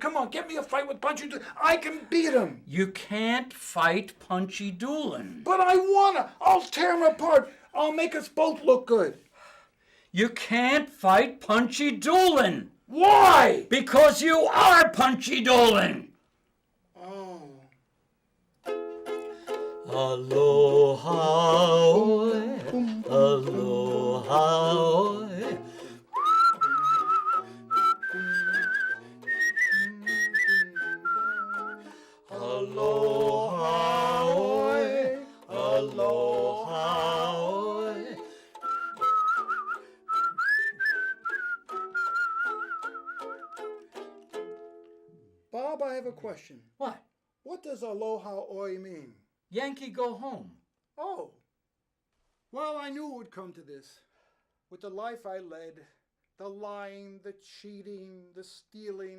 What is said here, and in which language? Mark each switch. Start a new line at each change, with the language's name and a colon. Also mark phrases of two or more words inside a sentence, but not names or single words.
English: Get me a fight with Punchy Doolin. I can beat him. You can't fight Punchy Doolin. But I wanna. I'll tear him apart. I'll make us both look good. You can't fight Punchy Doolin. Why? Because you are Punchy Doolin. Oh.
Hawaiian: Aloha, aloha. Aloha, aloha.
English: Bob, I have a question. What? What does
Hawaiian: aloha oi
English: mean? Yankee, go home. Oh. Well, I knew it would come to this. With the life I led, the lying, the cheating, the stealing.